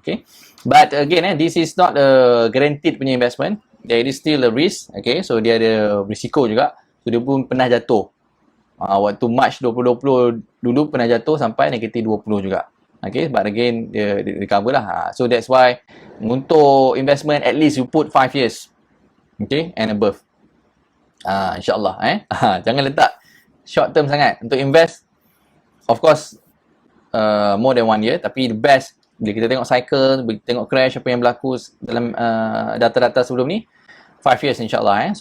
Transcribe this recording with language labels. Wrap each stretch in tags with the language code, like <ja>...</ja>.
<en>Okay, but again, this is not a guaranteed</en> <ms>punya</ms> <en>investment. There is still a risk.</en> <ms>Okay, so dia ada risiko juga. So dia pun pernah jatuh. Waktu March 2020 dulu pernah jatuh sampai negatif 20 juga.</ms> <en>Okay, but again</en> <ms>dia</ms> <en>recover lah. So that's why</en> <ms>untuk</ms> <en>investment at least you put 5 years. Okay, and above.</en> <ms>InsyaAllah. Jangan letak short term sangat. Untuk</ms> <en>invest, of course, more than 1 year.</en> <ms>Tapi</ms> <en>the best,</en> <ms>bila kita tengok cycle, bila kita tengok crash, apa yang berlaku dalam data-data sebelum ni,</ms> <en>5 years</en> <ms>insyaAllah.</ms>